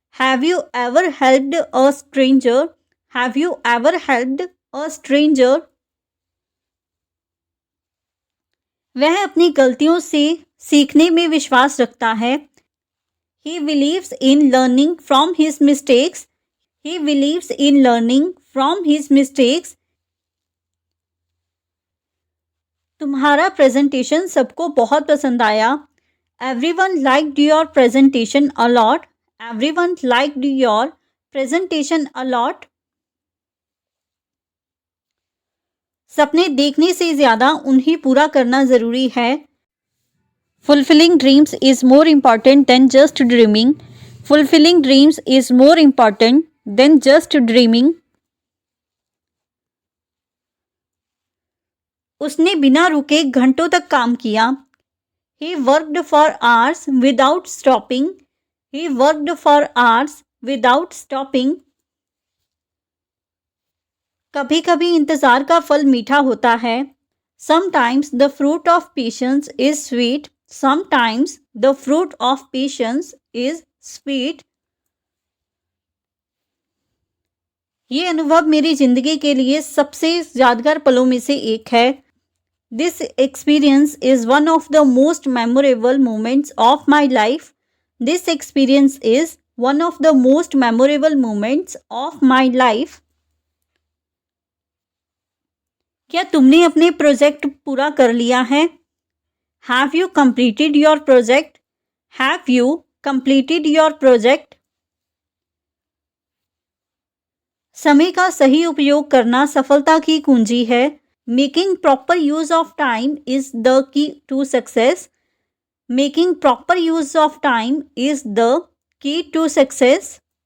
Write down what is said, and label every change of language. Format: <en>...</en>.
<en>Have you ever helped a stranger? Have you ever helped a stranger?</en> <hi>वह अपनी गलतियों से सीखने में विश्वास रखता है।</hi> <en>He believes in learning from his mistakes. He believes in learning from his mistakes.</en> <hi>तुम्हारा प्रेजेंटेशन सबको बहुत पसंद आया।</hi> <en>Everyone liked your presentation a lot. Everyone liked your presentation a lot.</en> <hi>सपने देखने से ज़्यादा उन्हें पूरा करना ज़रूरी है।</hi> <en>Fulfilling dreams is more important than just dreaming. Fulfilling dreams is more important than just dreaming.</en> <hi>उसने बिना रुके घंटों तक काम किया।</hi> <en>He worked for hours without stopping. He worked for hours without stopping.</en> <hi>कभी कभी इंतज़ार का फल मीठा होता है।</hi> <en>Sometimes the fruit of patience is sweet. Sometimes the fruit of patience is sweet.</en> <hi>ये अनुभव मेरी ज़िंदगी के लिए सबसे यादगार पलों में से एक है।</hi> <en>This experience is one of the most memorable moments of my life. This experience is one of the most memorable moments of my life.</en> <hi>क्या तुमने अपने प्रोजेक्ट पूरा कर लिया है?</hi> <en>Have you completed your project? Have you completed your project?</en> <hi>समय का सही उपयोग करना सफलता की कुंजी है।</hi> <en>Making proper use of time is the key to success. Making proper use of time is the key to success.</en>